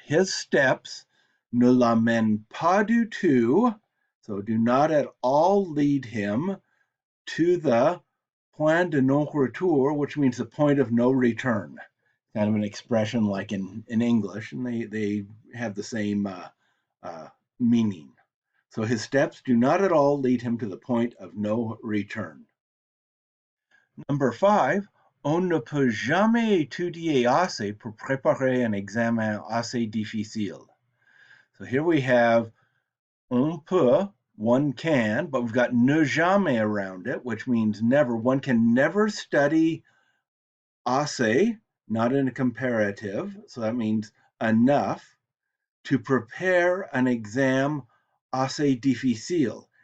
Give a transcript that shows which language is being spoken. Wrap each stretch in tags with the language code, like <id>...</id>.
<en>His steps</en> <fr>ne l'amènent pas du tout,</fr> <en>so do not at all lead him to the point de non-retour, which means the point of no return. Kind of an expression like in English, and they have the same meaning. So his steps do not at all lead him to the point of no return. Number 5,</en> <fr>on ne peut jamais étudier assez pour préparer un examen assez difficile.</fr> <en>So here we have on peut, one can, but we've got ne jamais around it, which means never. One can never study assez, not in a comparative, so that means enough, to prepare an exam assez difficile.</en>